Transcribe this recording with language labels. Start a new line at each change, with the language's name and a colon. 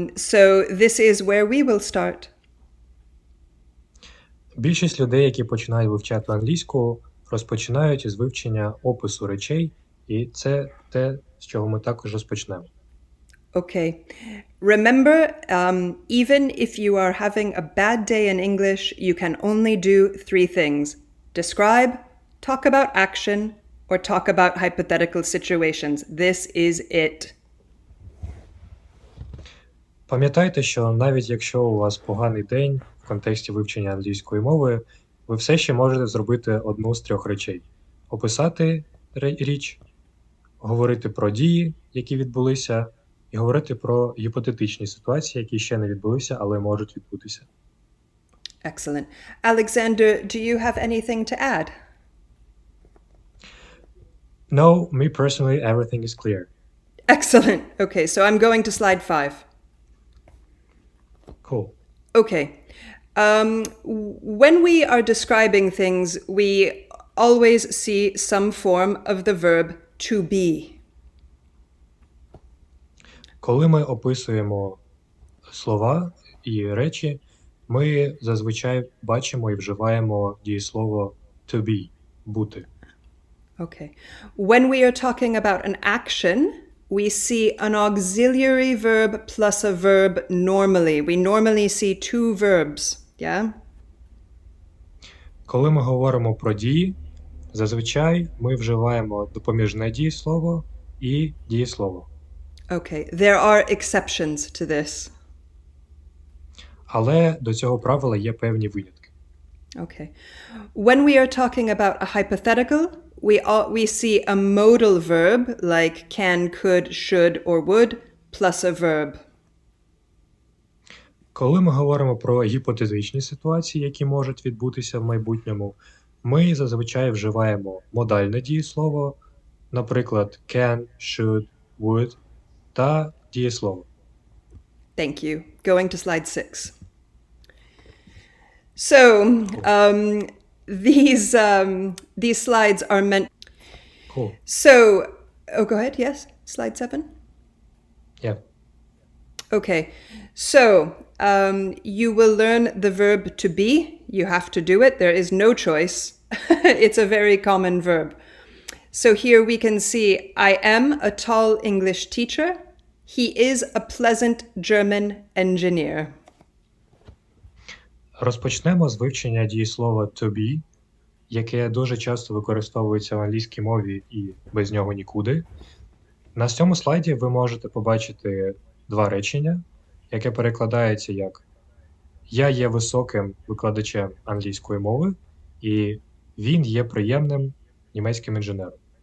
English: So this is where we will start.
Ukrainian: Більшість людей, які починають вивчати англійську, розпочинають із вивчення опису речей, і це те, з чого ми також розпочнемо.
English: Okay. Remember, even if you are having a bad day in English, you can only do 3 things. Describe, talk about action, or talk about hypothetical situations. This is it.
Ukrainian: Пам'ятайте, що навіть якщо у вас поганий день в контексті вивчення англійської мови, ви все ще можете зробити одну з 3 речей. Описати річ, говорити про дії, які відбулися, і говорити про гіпотетичні ситуації, які ще не відбулися, але можуть відбутися.
English: Excellent. Alexander, do you have anything to add? No, me personally, everything is clear. Excellent. Okay, so I'm going to slide 5. Cool. Okay. When we are describing things, we always see some form of the verb to be.
Ukrainian: Коли ми описуємо слова і речі, ми зазвичай бачимо і вживаємо дієслово to be – бути.
English: Okay. When we are talking about an action, we see an auxiliary verb plus a verb normally. We normally see 2 verbs, yeah?
Ukrainian: Коли ми говоримо про дії, зазвичай ми вживаємо допоміжне дієслово і дієслово.
English: Okay, there are exceptions to this.
Ukrainian: Але до цього правила є певні винятки.
English: Okay. When we are talking about a hypothetical, we see a modal verb like can, could, should, or would, plus a verb.
Ukrainian: Коли ми говоримо про гіпотетичні ситуації, які можуть відбутися в майбутньому, ми зазвичай вживаємо модальне дієслово, наприклад, can, should, would, та дієслово.
English: Thank you. Going to slide 6. So, these slides are meant... Cool. So, go ahead, yes? Slide 7? Yeah. Okay, so you will learn the verb to be. You have to do it. There is no choice. It's a very common verb. So here we can see, I am a tall English teacher. He is a pleasant German engineer.
Ukrainian: Розпочнемо з вивчення дієслова to be, яке дуже часто використовується в англійській мові і без нього нікуди. На цьому слайді ви можете побачити два речення, яке перекладається як «Я є високим викладачем англійської мови» і «Він є приємним німецьким інженером».